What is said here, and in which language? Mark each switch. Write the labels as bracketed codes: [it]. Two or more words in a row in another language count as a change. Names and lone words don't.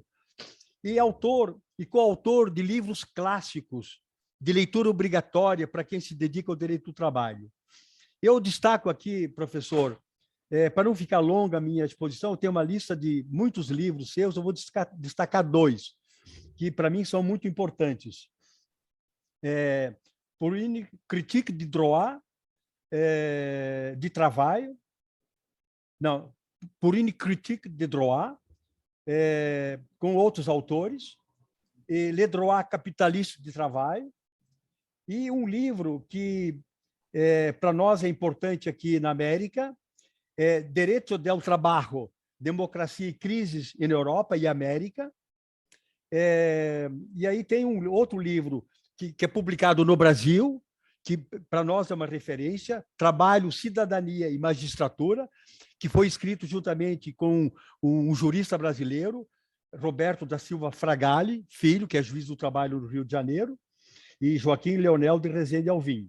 [pt] E autor e coautor de livros clássicos de leitura obrigatória para quem se dedica ao direito do trabalho. Eu destaco aqui, professor, para não ficar longa a minha exposição, eu tenho uma lista de muitos livros seus, eu vou destacar dois, que para mim são muito importantes. Pour une critique du droit de travail, não, Pour une critique de droit, com outros autores, e Le droit capitaliste de travail, e um livro que para nós é importante aqui na América, Direito del Trabajo, Democracia e Crises na Europa e América. E aí tem um outro livro que é publicado no Brasil, que para nós é uma referência, Trabalho, Cidadania e Magistratura, que foi escrito juntamente com um jurista brasileiro, Roberto da Silva Fragali, filho, que é juiz do trabalho no Rio de Janeiro, e Joaquim Leonel de Rezende Alvim.